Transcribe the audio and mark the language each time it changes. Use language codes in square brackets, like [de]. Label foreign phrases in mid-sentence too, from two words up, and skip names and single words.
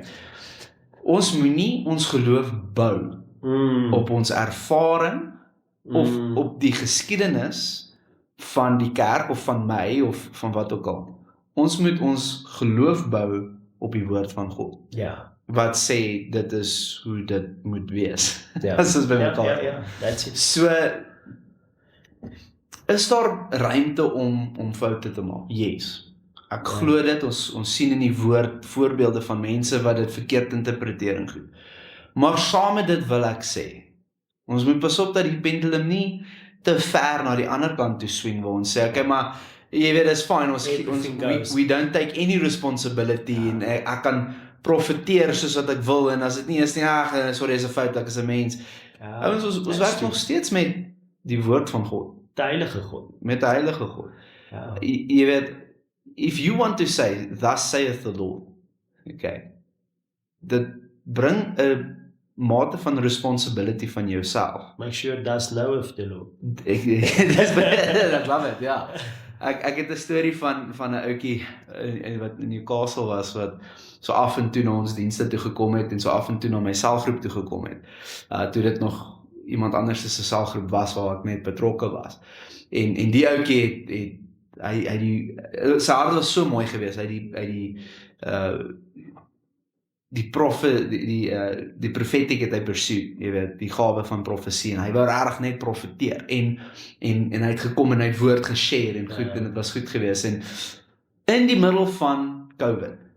[af] Ons moet nie ons geloof bou op ons ervaring, of op die geskiedenis van die kerk, of van my, of van wat ook al. Ons moet ons geloof bou op die woord van God. Ja. Wat sê, dit is hoe dit moet wees. Ja. As ons by mekaar. Ja, [en] that's it. [af] So, is daar ruimte om foute te maak? [en] Yes. [af] Ek glo dit, ons sien in die woord voorbeelde van mense wat dit verkeerd interpreteer en goed. Maar saam met dit wil ek sê, ons moet pas op dat die pendulum nie te ver na die ander kant toe swing, waar ons sê, okay, maar jy weet, is fine, [en] we don't take any responsibility, [af] en ek kan profiteer soos wat ek wil, en as dit nie is nie, sorry, is 'n fout, ek is 'n mens. Ons werk nog steeds met die woord van God. Die heilige God. Met die heilige God. Ja. Jy weet, [en] if you want to say, thus saith the Lord, [af] okay, dit bring 'n mate van responsibility van jouself. [en] Make sure does know of the Lord. I love it, [af] ja. Ek het 'n storie van 'n ouetjie wat in Newcastle was, wat so af en toe na ons dienste toe gekom het, en so af en toe na my selgroep toe gekom het. Toe dit nog iemand anders se selgroep was, waar ek net betrokke was. En die ouetjie het sy hart was so mooi geweest, hy die profetiek het hy pursue, jy weet, die gawe van profesie, en hy wou regtig net profeteer, en hy het gekom en hy het woord geshare, en goed, en dit was goed geweest, en in die middel van COVID,